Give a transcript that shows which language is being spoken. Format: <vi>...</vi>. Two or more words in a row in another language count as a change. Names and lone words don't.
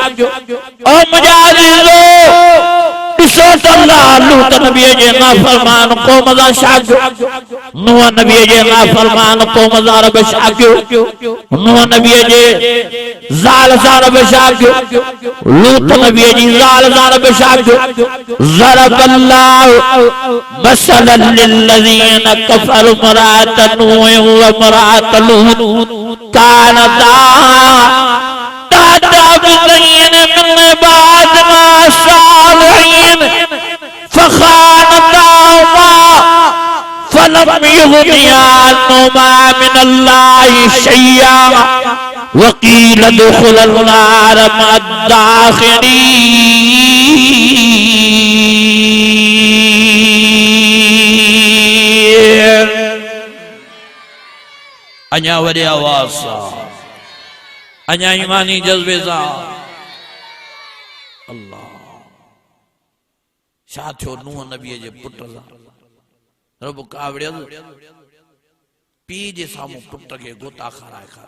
<sd>ओ मुंहिंजा अज़ीज़ो ॾिसो त अल्लाह लूत नबी जे नाफरमान क़ौम सां छा कयो नूह नबी जे नाफरमान क़ौम सां रब छा कयो नूह नबी जे ज़ाल सां रब छा कयो लूत नबी जी ज़ाल सां रब छा कयो</sd> <ar>ضرب الله مثلا للذين كفروا امرأت نوح وامرأت لوط كانتا عبدين من عبادنا صالحين فخانتاهما فلم يغنيا عنهما من الله شيئا وقيل ادخلا النار</ar> <sd>मद्दाख़िलीन अञा वॾे आवाज़ सां अञा ईमानी जज़्बे सां अल्लाह छा थियो नूह नबी जे पुट सां रब कावड़ियल पी जे साम्हूं पुट खे गोता खाराए</sd>